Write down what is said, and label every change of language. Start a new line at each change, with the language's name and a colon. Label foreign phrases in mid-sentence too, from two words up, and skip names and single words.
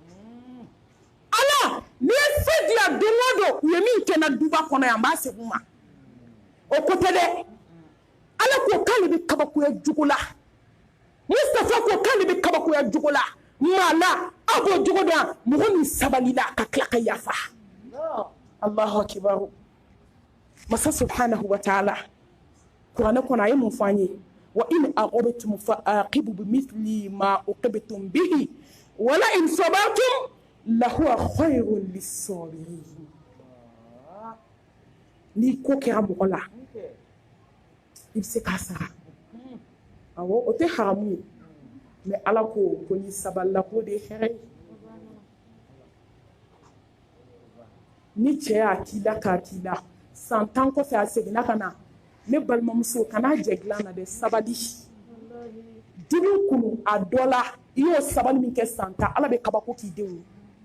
Bambara: ala n'i ye se diya don o don u ye min kɛ n na duba kɔnɔ yan n b'a segin u ma o ko tɛ dɛ ala ko k'ale bɛ kabakoya jugu la Mustafa ko k'ale bɛ kabakoya jugu la maa la a b'o jogo dɔn mɔgɔ min sabalila ka tila ka yafa Allahu akibaru masa
Arabic: سبحانه وتعالى
Bambara: kuranɛ kɔnɔ a ye mun fɔ an ye
Arabic: وإن عاقبتم فعاقبوا بمثل ما عوقبتم به ولئن صبرتم لهو خير للصابرين
Bambara: ni ko kɛra mɔgɔ la i bɛ se k'a sara awɔ o tɛ haramu ye mais ala ko ni sabalila ko de ye hɛrɛ ye ni cɛ y'a k'i la k'a k'i la san 10 kɔfɛ a seginna ka na ne balimamuso kana jɛ dilan na dɛ sabali dimi kunu a dɔ la i y'o sabali min kɛ san 10 ala bɛ kabako k'i denw ye